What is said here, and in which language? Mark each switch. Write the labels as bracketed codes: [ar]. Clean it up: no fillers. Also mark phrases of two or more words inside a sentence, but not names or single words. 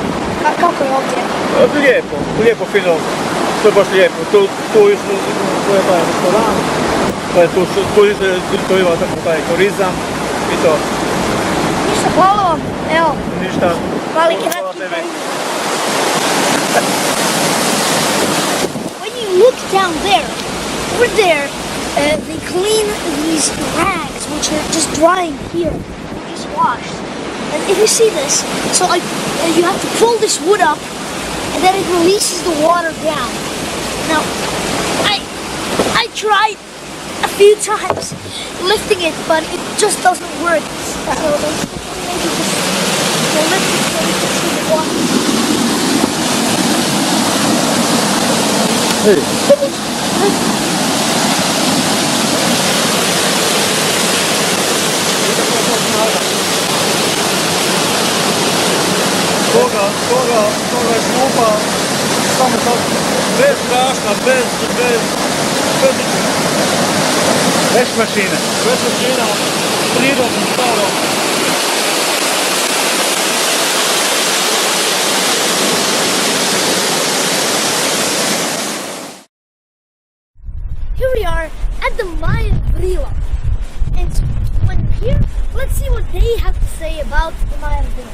[hr] Kako je ovdje? Lijepo, fino, to je baš lijepo. Tu je taj restoran, tu ima taj turizam i to. Ništa, hvala vam. Evo. Ništa. Mali kratki. [en] When you look down there, over there, they clean these rags which are just drying here, just washed. And if you see this, so you have to pull this wood up, and then it releases the water down. Now, I tried a few times lifting it, but it just doesn't work. So maybe just lift it so you can see the water. Hey. [hr] Toga je šupa, samo sad, bez prašna, bez ničega. Bez mašina, prirodno, staro. [en] Here we are at the Mayan Vrila. And when we're here, let's see what they have to say about the Mayan Vrila.